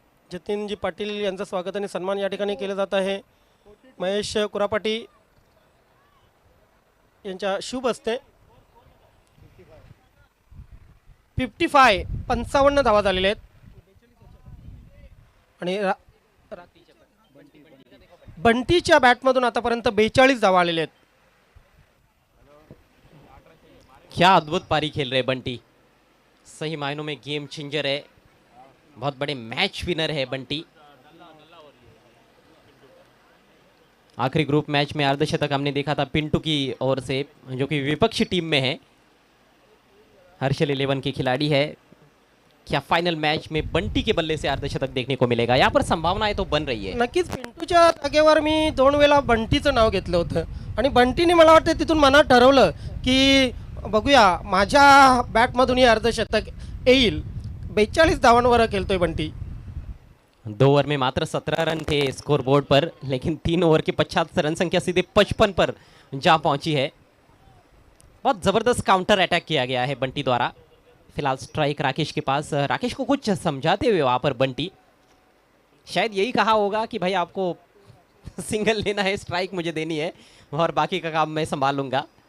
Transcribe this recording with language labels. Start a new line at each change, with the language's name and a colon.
Marathi: जतीनजी पाटील यांचं स्वागत आणि सन्मान या ठिकाणी केलं जात आहे. महेश कुरापाटी यांच्या शुभ हस्ते 55 धावा झालेल्या आहेत. आणि बंटीच्या बॅटमधून आतापर्यंत 42 धावा आलेल्या आहेत.
Hindi: क्या अद्भुत पारी खेल रहे बंटी, सही मायनों में गेम चेंजर है, बहुत बड़े मैच विनर है बंटी. आखिरी ग्रुप मैच में अर्धशतक हमने देखा था पिंटू की ओर से, जो कि विपक्षी टीम में है. हर्षल 11 के खिलाड़ी है. क्या फाइनल मैच में बंटी के बल्ले से अर्धशतक देखने को मिलेगा? यहाँ पर संभावनाएं तो बन रही है.
Marathi: नक्कीच पिंटूच्या जागेवर मी 2 वेळा बंटीचं नाव घेतलं होतं आणि बंटीने मला वाटतं तिथून मनात ठरवलं की बघूया माझ्या बॅटमधून हे अर्धशतक येईल. 42 धावांवर खेळतोय बंटी.
Hindi: 2 ओवर में मात्र 17 रन थे स्कोर बोर्ड पर, लेकिन 3 ओवर की 75 रन संख्या सीधे 55 पर जा पहुंची है. बहुत जबरदस्त काउंटर अटैक किया गया है बंटी द्वारा. फिलहाल स्ट्राइक राकेश के पास. राकेश को कुछ समझाते हुए वहां पर बंटी, शायद यही कहा होगा कि भाई आपको सिंगल लेना है, स्ट्राइक मुझे देनी है और बाकी का काम मैं संभाल लूंगा.